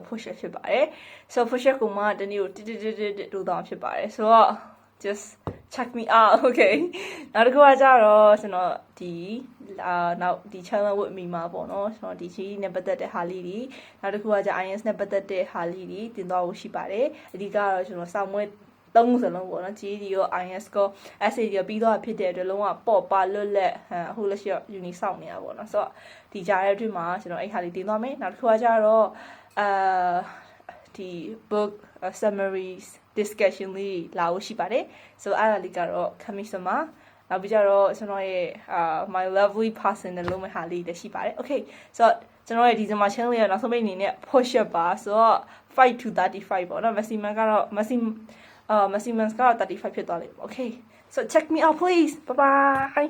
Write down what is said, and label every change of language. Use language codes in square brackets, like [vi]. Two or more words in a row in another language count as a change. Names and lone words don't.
[en] push up [my] ဖြစ်ပါတယ်ဆို [en] push up [my] ကိုမှတနေ့ကိုတိုးသွားဖြစ်ပါတယ်ဆိုတော့ [en] just check me out okay [my] နောက်တစ်ခုကကြတော့ကျွန်တော်ဒီနောက်ဒီ channel ဝတ်မိမှာပေါ့နော်ကျွန်တော်ဒီချီနဲ့ပတ် သက်တဲ့ဟာလေးတွေနောက်တစ်ခုကကြ IS နဲ့ပတ်သက်တဲ့ဟာလေးတွေတင်သွားဖို့ရှိပါတယ်အဓိကတော့ကျွန်တော်စောင့်မွေး3စလုံးပေါ့နော် GD ရော IS ကို SA ရောပြီးတော့ဖြစ်တဲ့အတွက်လုံးဝပေါ့ပါလွတ်လက်အခုလက်ရှိယူနီစောင့်နေတာပေါ့နော်ဆိုတော့ဒီကြားရဲ့အတွ င်းမှာကျွန်တော်အဲ့ဟာလေးတင်သွားမယ်နောက်တစ်ခုကကြတော့ဒီ [en] book summaries discussion [my] လေးလာဖို့ရှိပါတယ်ဆိုအဲ့ဒါလေးကတော့ [en] coming summer [my] နောက်ပြီးကြတော့ကျွန်တော်ရဲ့ [en] my lovely person [my] နဲ့လုံးမဟာလေးလည်းရှိပါတယ် okay ဆိုတော့ကျွန်တော်ရဲ့ဒီဇင်ဘာ channel ရဲ့နောက်ဆုံးပိတ်အနေနဲ့ [en] push up [my] ပါဆိုတော့5 to 35ပေါ့နော် maximum ကတော့ maximum ကတော့35ဖြစ်သွားလိမ့်မယ် [en] okay so check me out please bye bye